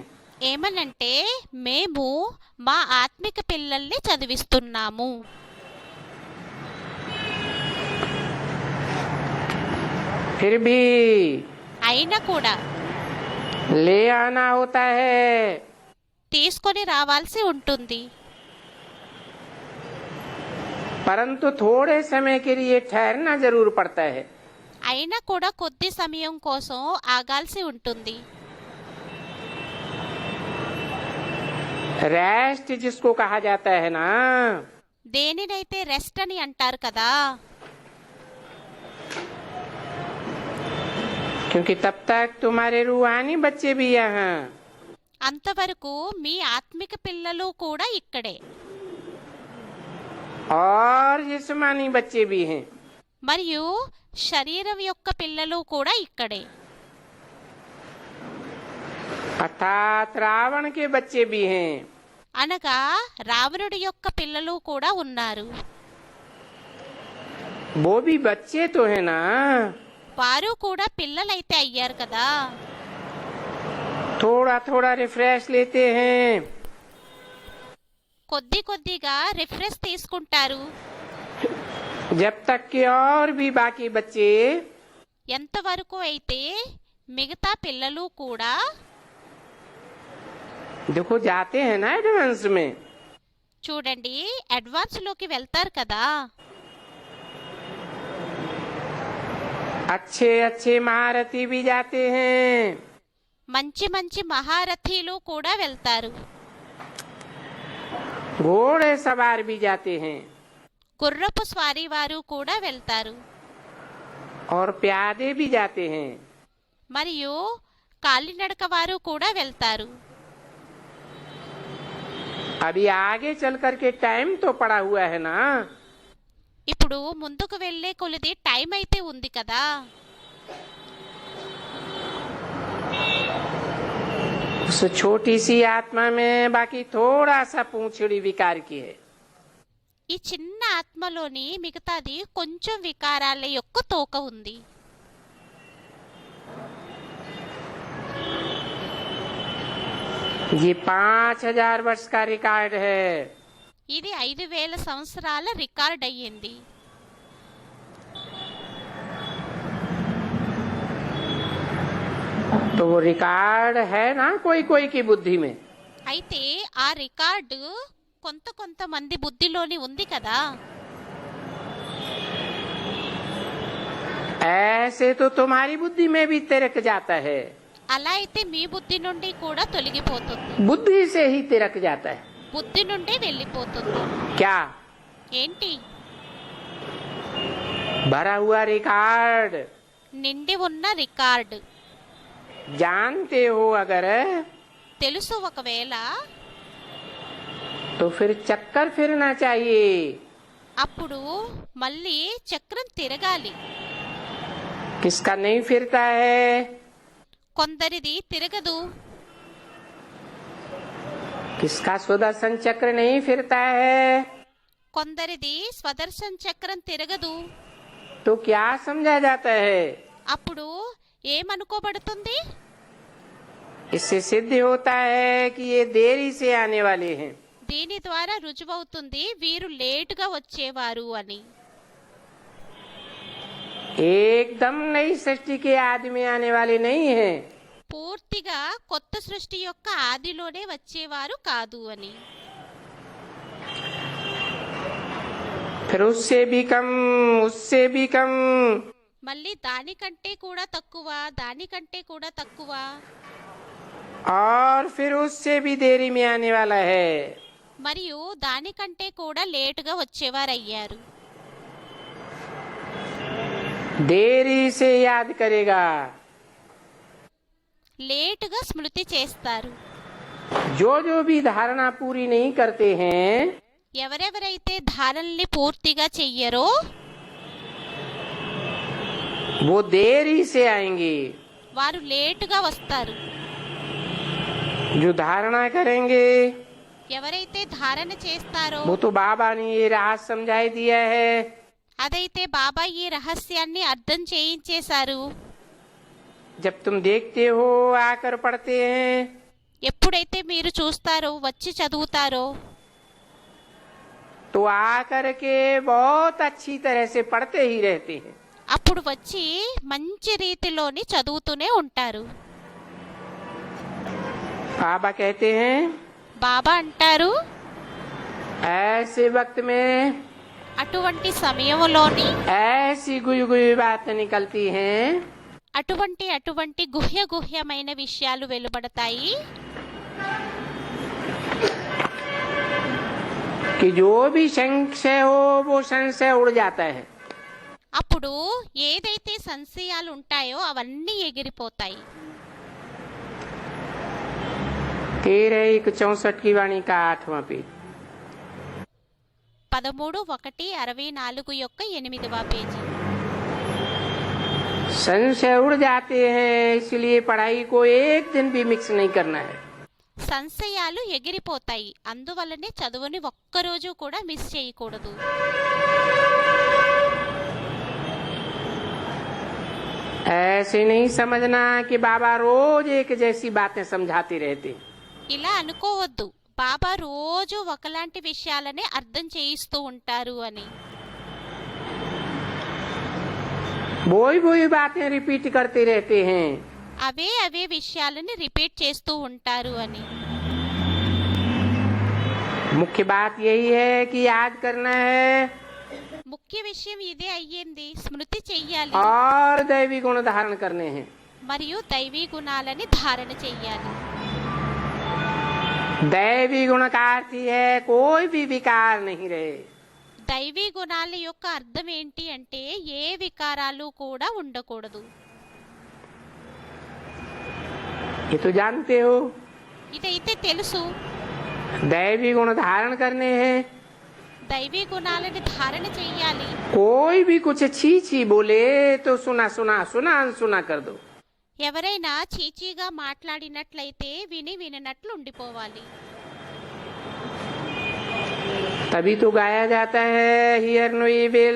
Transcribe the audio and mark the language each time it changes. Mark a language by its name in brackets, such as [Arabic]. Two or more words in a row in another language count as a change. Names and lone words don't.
[Telugu] ఏమనంటే మేము మా ఆత్మిక పిల్లల్ని చదివిస్తున్నాము. [Hindi] फिर भी [Telugu] అయినా కూడా [Hindi] ले आना होता है, [Telugu] తీసుకొని రావాల్సి ఉంటుంది. [Hindi] परंतु थोड़े समय के लिए ठहरना जरूर पड़ता है। [Telugu] అయినా కూడా కొద్ది సమయం కోసం ఆగాల్సి ఉంటుంది. [Hindi] रेस्ट जिसको कहा जाता है ना, [Telugu] దేనినైతే రెస్ట్ అని అంటారు కదా, [Hindi] क्योंकि तब तक तुम्हारे रूहानी बच्चे भी यहाँ, [Telugu] అంతవరకు మీ ఆత్మిక పిల్లలు కూడా ఇక్కడే, [Hindi] और जिस्मानी बच्चे भी हैं। [Telugu] మరియు శరీరం యొక్క పిల్లలు కూడా ఇక్కడే, [Hindi] अर्थात रावण के बच्चे भी हैं। [Telugu] అనగా రావణుడి యొక్క పిల్లలు కూడా ఉన్నారు. [Hindi] वो भी बच्चे तो है ना, [Telugu] వారు కూడా పిల్లలైతే అయ్యారు కదా, [Hindi] थोड़ा थोड़ा रिफ्रेश लेते हैं, [Telugu] కొద్ది కొద్దిగా రిఫ్రెష్ తీసుకుంటారు. [Hindi] जब तक कि और भी बाकी बच्चे [Telugu] ఎంతవరకు అయితే మిగతా పిల్లలు కూడా [Hindi] देखो जाते हैं ना एडवांस में, [Telugu] చూడండి అడ్వాన్స్ లోకి వెళ్తారు కదా, [Hindi] अच्छे अच्छे महारथी भी जाते हैं, [Telugu] మంచి మంచి మహారథీలు కూడా వెళ్తారు, [Hindi] घोड़े सवार भी जाते हैं, [Telugu] గుర్రపు స్వారీ వారు కూడా వెళ్తారు, [Hindi] और प्यादे भी जाते हैं। [Telugu] మరియు కాలినడక వారు కూడా వెళ్తారు. [Hindi] अभी आगे चल करके टाइम तो पड़ा हुआ है ना, [Telugu] ఇప్పుడు ముందుకు వెళ్లే కొలిది టైం అయితే ఉంది కదా, [Hindi] उस छोटी सी आत्मा में बाकी थोड़ा सा पूंछड़ी विकार की है। [Telugu] ఈ చిన్న ఆత్మలోని మిగతాది కొంచెం వికారాల యొక్క తోక ఉంది. [Hindi] ये 5000 वर्ष का रिकॉर्ड है। [Telugu] ఇది 5000 సంవత్సరాల రికార్డ్ అయ్యింది. [Hindi] तो वो रिकॉर्ड है ना कोई कोई की बुद्धि में, [Telugu] అయితే ఆ రికార్డు కొంతమంది బుద్ధిలోని ఉంది కదా, [Hindi] ऐसे तो तुम्हारी बुद्धि में भी तिरक जाता है, [Telugu] అలా అయితే మీ బుద్ధి నుండి కూడా తొలగిపోతుంది, [Hindi] बुद्धि से ही तिरक जाता है। [Telugu] బుద్ధి నుండి వెళ్ళిపోతుంది. [Hindi] क्या [Telugu] ఏంటి? [Hindi] भरा हुआ रिकॉर्ड, [Telugu] నిండి ఉన్న రికార్డు. [Hindi] जानते हो अगर [Telugu] తెలుసు ఒకవేళ [Hindi] तो फिर चक्कर फिरना चाहिए। [Telugu] అప్పుడు మళ్ళీ చక్రం తిరగాలి. [Hindi] किसका नहीं फिरता है? [Telugu] కొందరిది తిరగదు. [Hindi] किसका सुदर्शन चक्र नहीं फिरता है? [Telugu] కొందరిది స్వదర్శన చక్రం తిరగదు. [Hindi] तो क्या समझा जाता है? [Telugu] అప్పుడు ఏమనుకోబడుతుంది? [Hindi] इससे सिद्ध होता है कि ये देरी से आने वाले हैं। [Telugu] దీని ద్వారా రుజువవుతుంది వీరు లేటుగా వచ్చేవారు అని. [Hindi] एकदम नई सृष्टि के आदमी आने वाले नहीं हैं। [Telugu] పూర్తిగా కొత్త సృష్టి యొక్క ఆదిలోనే వచ్చేవారు కాదు అని. [Hindi] फिर उससे भी कम, उससे भी कम, [Telugu] మళ్ళీ దానికంటే కూడా తక్కువ, దానికంటే కూడా తక్కువ, [Hindi] और फिर उससे भी देरी में आने वाला है। [Telugu] మరియు దానికంటే కూడా లేటుగా వచ్చేవారయ్యారు. [Hindi] देरी से याद करेगा। [Telugu] లేటుగా స్మృతి చేస్తారు. [Hindi] जो जो भी धारणा पूरी नहीं करते हैं, [Telugu] ఎవరెవరైతే ధారణల్ని పూర్తిగా చెయ్యరో [Hindi] वो देरी से आएंगे। [Telugu] వారు లేటుగా వస్తారు. [Hindi] जो धारणा करेंगे, [Telugu] ఎవరైతే ధారణ చేస్తారో [Hindi] वो तो बाबा ने ये राज समझाई दिया है। [Telugu] అదైతే బాబా ఈ రహస్యాన్ని అర్థం చేయించేశారు. [Hindi] जब तुम देखते हो आकर पढ़ते हैं, [Telugu] ఎప్పుడైతే మీరు చూస్తారో, వచ్చి చదువుతారో, [Hindi] तो आकर के बहुत अच्छी तरह से पढ़ते ही रहते हैं। [Telugu] అప్పుడు వచ్చి మంచి రీతిలోని చదువుతూనే ఉంటారు. [Hindi] बाबा कहते हैं, [Telugu] బాబా అంటారు, [Hindi] ऐसे वक्त में [Telugu] అటువంటి సమయంలోని [Hindi] ऐसी गुई गुई बातें निकलती हैं [Telugu] అటువంటి గుహ్యమైన విషయాలు వెలువడతాయి [Hindi] कि जो भी संशय हो वो संशय उड़ जाता है। [Telugu] అప్పుడు ఏదైతే సంశయాలు ఉంటాయో అవన్నీ ఎగిరిపోతాయి. [Hindi] 13:64 की वाणी का 8वां पेज। [Telugu] 13:1:64 యొక్క 8వ పేజీ. [Hindi] संशय उड़ जाते हैं, इसलिए पढ़ाई को एक दिन भी मिक्स नहीं करना है। [Telugu] సంశయాలు ఎగిరిపోతాయి, అందువల్లనే చదువుని ఒక్కరోజు కూడా మిస్ చేయకూడదు. [Hindi] ऐसे नहीं समझना कि बाबा रोज एक जैसी बातें समझाते रहते। [Telugu] ఇలా అనుకోవద్దు, బాబా రోజు ఒకలాంటి విషయాలనే అర్థం చేయిస్తూ ఉంటారు అని. [Hindi] वही वही बातें रिपीट करते रहते हैं। [Telugu] అవే విషయాలని రిపీట్ చేస్తూ ఉంటారు అని. [Hindi] मुख्य बात यही है कि याद करना है [Telugu] ముఖ్య విషయం ఇదే అయ్యింది, స్మృతి చెయ్యాలి [Hindi] और दैवी गुण धारण करने हैं। [Telugu] మరియు దైవీ గుణాలని ధారణ చెయ్యాలి. [Hindi] दैवी गुण का अर्थ ही है कोई भी विकार नहीं रहे। [Telugu] దైవీ గుణాల యొక్క అర్థం ఏంటి అంటే ఏ వికారాలు కూడా ఉండకూడదు. [Hindi] ये तो जानते हो। [Telugu] ఇదైతే తెలుసు. [Hindi] दैवी गुण धारण करने हैं। [Telugu] దైవీ గుణాలని ధారణ చెయ్యాలి. [Hindi] कोई भी कुछ छी छी बोले तो सुना सुना सुना सुना कर दो। [Telugu] ఎవరైనా చీచీగా మాట్లాడినట్లయితే విననట్లు ఉండిపోవాలి. [Hindi] तभी तो गाया जाता है [English] hear no evil.